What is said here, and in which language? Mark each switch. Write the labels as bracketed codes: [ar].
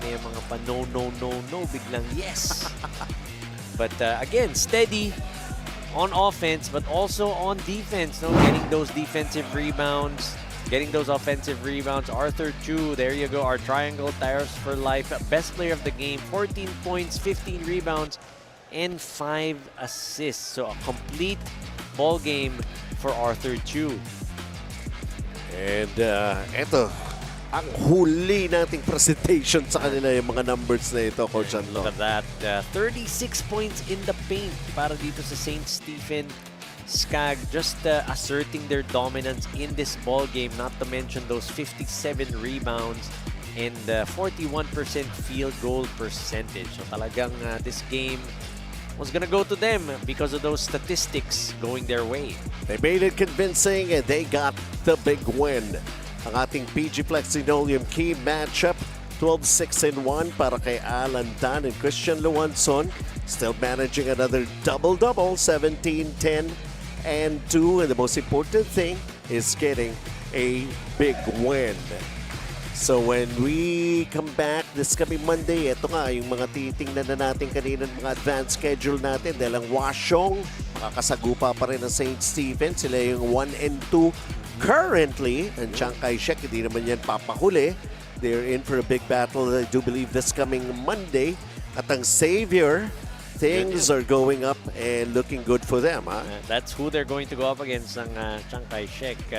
[tl] Mga pa no, biglang [en] yes. But again, steady on offense, but also on defense, getting those defensive rebounds. getting those offensive rebounds. Arthur Chu, there you go, our triangle tires for life. Best player of the game, 14 points, 15 rebounds, and 5 assists. So a complete ball game for Arthur Chu. [tl] And eto, ang huli nating presentation sa kanila yung mga numbers na ito, Coach Anlo. [en] Look at that. 36 points in the paint [tl] para dito sa [en] St. Stephen SCAG, just asserting their dominance in this ball game, not to mention those 57 rebounds and 41% field goal percentage. [tl] So talagang [en] this game was gonna go to them because of those statistics going their way. They made it convincing and they got the big win. [tl] Ang ating [en] PG Flex Linoleum key matchup, 12-6-1 para kay Alan Tan and Christian Luanson. Still managing another double-double, 17-10 and 2. And the most important thing is getting a big win. So when we come back this coming Monday, [tl] ito nga yung mga titingnan na natin kanina mga advanced schedule natin dahil ang Wasyong makakasagupa pa rin ng St. Stephen. Sila yung [en] 1 and 2 currently. [tl] And Chiang Kai-shek, hindi naman yan papahuli. [en] They're in for a big battle, I do believe, this coming Monday. At ang Xavier, things are going up and looking good for them. That's who they're going to go up against, [tl] ang [en] Chiang Kai-shek.